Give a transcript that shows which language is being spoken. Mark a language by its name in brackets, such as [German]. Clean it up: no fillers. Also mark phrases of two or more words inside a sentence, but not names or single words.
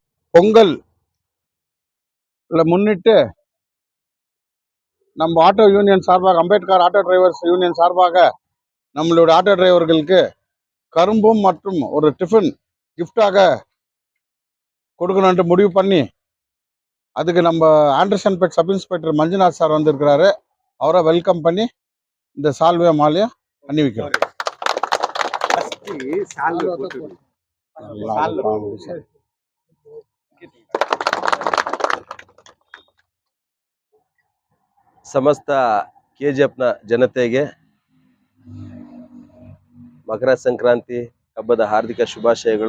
[Tamil] பொங்கல் முன்னிட்டு நம்ம ஆட்டோ யூனியன் சார்பாக, அம்பேத்கர் ஆட்டோ டிரைவர்ஸ் யூனியன் சார்பாக நம்மளுடைய ஆட்டோ டிரைவர்களுக்கு கரும்பும் மற்றும் ஒரு டிஃபன் கிஃப்டாக கொடுக்கணுன்ட்டு முடிவு பண்ணி, அதுக்கு நம்ம ஆண்டர்சன்பேட் [English] sub inspector [Tamil] மஞ்சுநாத் சார் வந்திருக்கிறாரு. அவரை வெல்கம் பண்ணி இந்த சால்வே மாலையை அணிவிக்கிறோம். [Kannada] ಸಮಸ್ತ ಕೆಜಿಎಫ್ನ ಜನತೆಗೆ ಮಕರ ಸಂಕ್ರಾಂತಿ ಹಬ್ಬದ ಹಾರ್ದಿಕ ಶುಭಾಶಯಗಳು.